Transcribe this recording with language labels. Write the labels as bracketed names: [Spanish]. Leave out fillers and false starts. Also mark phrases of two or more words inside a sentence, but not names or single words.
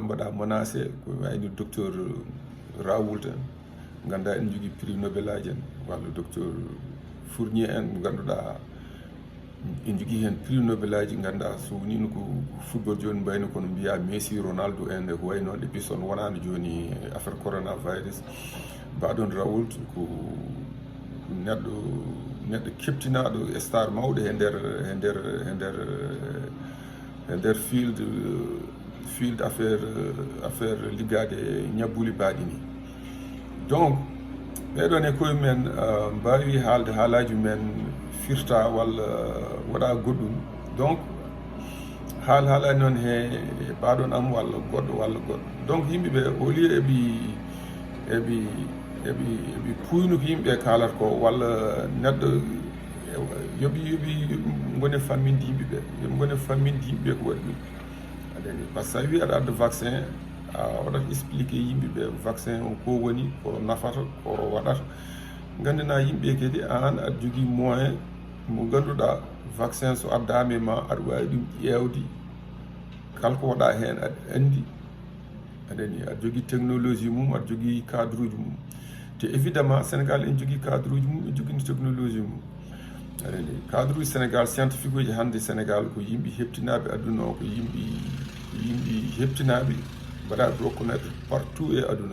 [Fula] mbaɗa menacé ko wayno docteur Raoult en ngannduɗaa en jogii prix Nobel aji en walla docteur Fournier en mo ngannduɗaa en jogii heen prix Nobel aji ngannduɗaa so wonino ko football jooni mbayno kono mbiya Messi Ronaldo en e ko wayi noon [French] et puis [Fula] son wonaano jooni affaire coronavirus mbaɗon Raoult ko neɗɗo keptinaaɗo star mawɗo e nder field affaire liggaade e ñabbuli baaɗi ni. Donc ɓeɗon e koye men mbawi haalde haalaji men firta walla waɗa goɗɗum. Donc haalani noon he ɓaɗon am walla goɗɗo. Donc yimɓeɓe [French] au lieu [Fula] eɓi puynu ko yimɓe kaalata ko walla neɗɗo yoɓi gone famminde yimɓeɓe yoɓi gone famminde yimɓeɓe ko waɗi ɗum aɗani [French] par ce que [Fula] sa wi aɗa adda vaccin a waɗat expliqué yimɓeɓe vaccin o ko woni ko nafata ko waɗata gandana yimɓe kadi an aɗa jogui moyen mo ganduɗa vaccin so addama e ma aɗa wawi ɗum ƴewde kala ko waɗa hen aɗa andi aɗani aɗa jogui technologie mum aɗa jogui cadre uji mum te évidemment Sénégal en jogui cadre uji mum en jogui technologie mum aɗani cadre uji Sénégal scientifique uji hande Sénégal ko yimɓe heptinaɓe aduna o ko yimɓe heptinaɓe mbaɗaɓe [French] reconnaître partout [Fula] e aduna.